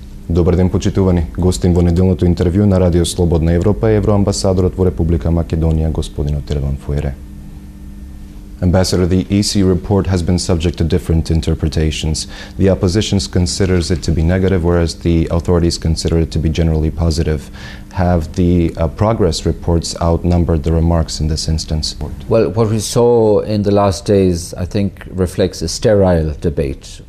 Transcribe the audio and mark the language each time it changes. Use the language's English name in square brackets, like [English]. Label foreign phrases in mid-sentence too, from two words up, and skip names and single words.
[Macedonian] Добар ден, почитувани. Гостин во неделното интервју на Радио Слободна Европа е евроамбасадорот во Република Македонија, господин Отирван Фуере. [English] Ambassador, the EC report has been subject to different interpretations. The opposition considers it to be negative, whereas the authorities consider it to be generally positive. Have the progress reports outnumbered the remarks in this instance? Well, what we saw in the last days, I think, reflects a sterile debate.